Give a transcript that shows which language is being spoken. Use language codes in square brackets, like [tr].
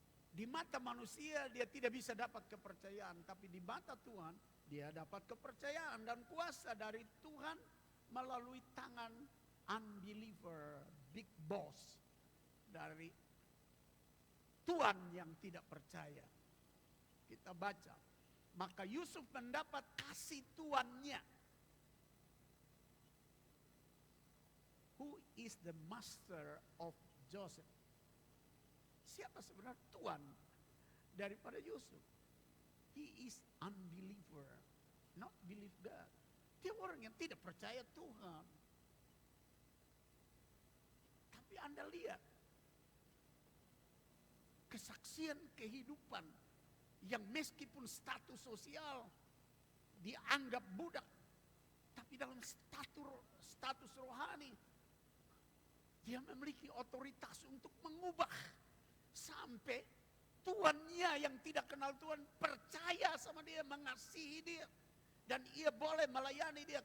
[id] Di mata manusia dia tidak bisa dapat kepercayaan, tapi di mata Tuhan dia dapat kepercayaan dan kuasa dari Tuhan melalui tangan [en] unbeliever, big boss, [id] dari Tuhan yang tidak percaya. Kita baca, maka Yusuf mendapat kasih tuannya. [en] Who is the master of Joseph? [id] Siapa sebenarnya Tuhan daripada Yusuf? [en] He is unbeliever, not believe God. [id] Dia orang yang tidak percaya Tuhan. Tapi Anda lihat kesaksian kehidupan yang meskipun status sosial dianggap budak, tapi dalam status rohani dia memiliki otoritas untuk mengubah sampai tuannya yang tidak kenal Tuhan percaya sama dia, mengasihi dia, dan ia boleh melayani dia.